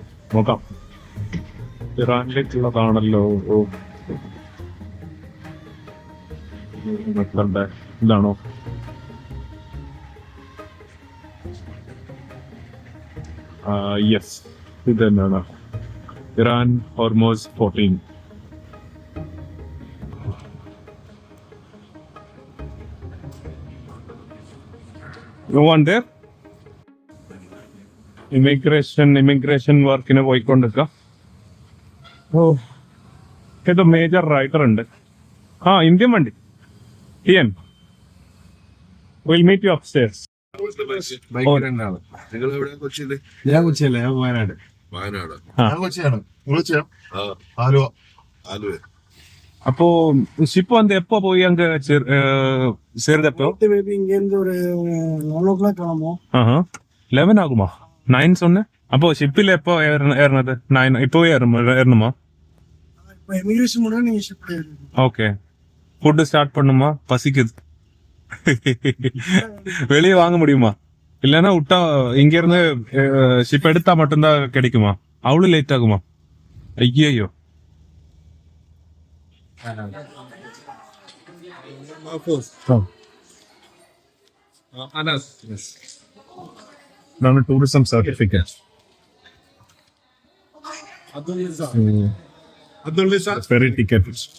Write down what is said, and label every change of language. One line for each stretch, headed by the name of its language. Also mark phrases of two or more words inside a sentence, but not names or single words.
Malayalam: നോക്കാം. ഇറാനിലേക്കുള്ളതാണല്ലോ. ഇതാണോ? യെസ്, ഇത് തന്നെയാണ് ഇറാൻ ഹോർമോസ് 14.
English: You want there?
Malayalam: ഇമിഗ്രേഷൻ വർക്കിന് പോയിക്കൊണ്ടിരിക്ക. ഓ, ഇത് മേജർ റൈഡർ ഉണ്ട്. ഇന്ത്യൻ വണ്ടി.
English: Tian will meet you upstairs.
Malayalam: നിങ്ങൾ എവിടെ? കൊച്ചിയില്? ഞാൻ കൊച്ചിയല്ല, ഞാൻ വയനാട്. വയനാട്. ഞാൻ കൊച്ചിയാണ്. ആലുവ. ആലുവ.
Tamil: அப்போ ஷிப் வந்து எப்போ போய் அங்க சேர்ந்தப்போ? மேபி இங்க இருந்து ஒரு 9 o'clock கிளம்பும். 11 ஆகுமா? 9 சொன்னேன். அப்போ ஷிப்பில் எப்போ ஏறினது? 9 இப்போ ஏறணுமா? இப்போ இமிகிரேஷன் முடிஞ்சா நீங்க ஷிப்ல ஏறுங்க. ஓகே. ஃபுட் ஸ்டார்ட் பண்ணுமா? பசிக்குது. வெளியே வாங்க முடியுமா? இல்லைன்னா விட்டா இங்க இருந்து ஷிப் எடுத்தா மட்டும்தான் கிடைக்குமா? அவ்வளவு லேட் ஆகுமா? ஐயோ.
Malayalam: ഇതാണ്
English: tourism certificate. ferry ticket.